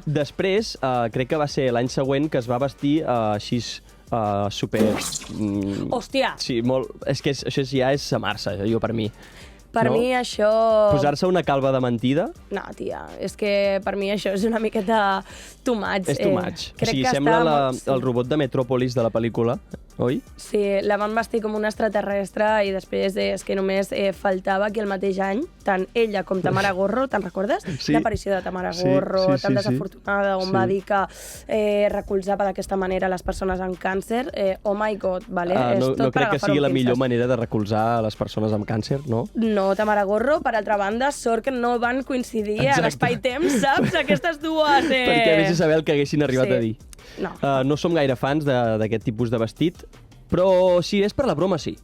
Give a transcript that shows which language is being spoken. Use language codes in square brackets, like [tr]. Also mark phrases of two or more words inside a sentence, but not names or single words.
[ca] Després, crec que va ser l'any següent que es va vestir així... super... Hòstia! Sí, molt... És que això ja és amar-se, jo, per mi. Per mi això... Posar-se una calva de mentida? No, tia, és que per mi això és una miqueta [en] too much. És too much. [ca] O sigui, sembla el robot de Metròpolis de la pel·lícula, oi? Sí, la van vestir com un extraterrestre i després és que només faltava que el mateix any, tant ella com Tamara Gorro, te'n recordes? Sí. L'aparició de Tamara Gorro, tan desafortunada, on va dir que recolzava d'aquesta manera les persones amb càncer. [en] Oh my God, [ca] vale? No crec que sigui la millor manera de recolzar les persones amb càncer, no? No, Tamara Gorro, per altra banda, sort que no van coincidir a l'espai-temps, saps? Aquestes dues... Perquè vés a saber el que haguessin arribat a dir. No. No som gaire fans d'aquest tipus de vestit, però si és per la broma, sí.